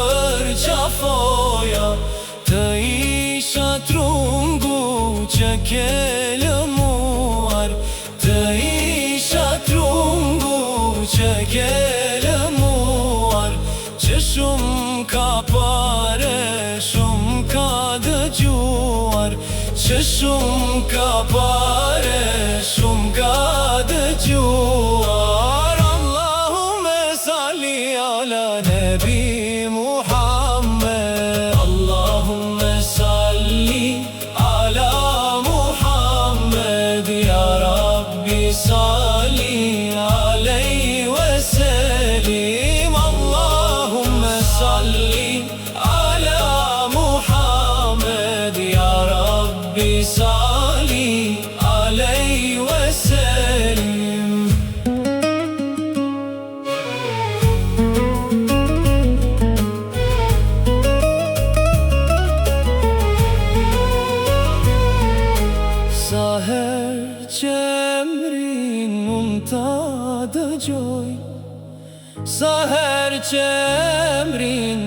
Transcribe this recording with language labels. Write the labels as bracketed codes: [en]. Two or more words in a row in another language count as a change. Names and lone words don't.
[sq] përqafoja, të isha trungu që ke lëmuar, të isha trungu që ke lëmuar, që shumë ka pare, shumë ka dëgjuar, që shumë ka pare, shumë ka dëgjuar. [ar] اللهم صل على النبي محمد، اللهم صل على محمد يا رب صل عليه وسلم. اللهم صل على محمد يا رب صل عليه وسلم. [sq] Sa herë që emrin unë ta dëgjoj, sa herë që emrin